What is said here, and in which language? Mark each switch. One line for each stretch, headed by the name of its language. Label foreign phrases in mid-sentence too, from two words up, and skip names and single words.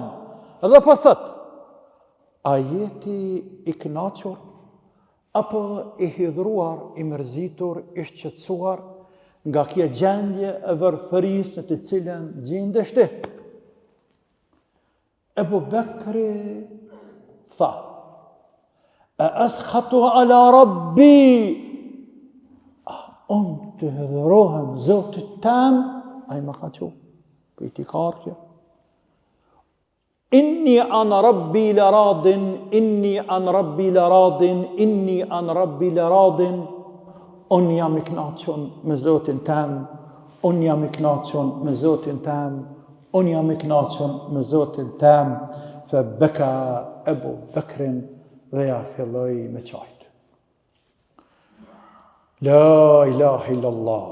Albanian: Edhe po thot: a jeti i kënaqur apo i hidhruar, i mërzitur, i shqetësuar nga kjo gjendje e varfërisë në të cilën gjendesh ti? Abu Bekri tha:
Arabic: أأسخط على ربي,
Albanian: unë të hidhrohem Zotit tem, a i më ka që për i t'i karkja.
Arabic: إني عن ربي لراض، إني عن ربي لراض، إني عن ربي لراض.
Albanian: Unë jam i kënaqur me Zotin tem, unë jam i kënaqur me Zotin tem, unë jam i kënaqur me Zotin tem.
Arabic: فبكى
Albanian: Abu Bekrin dhe ja filloi me qajt.
Arabic: لا إله إلا الله.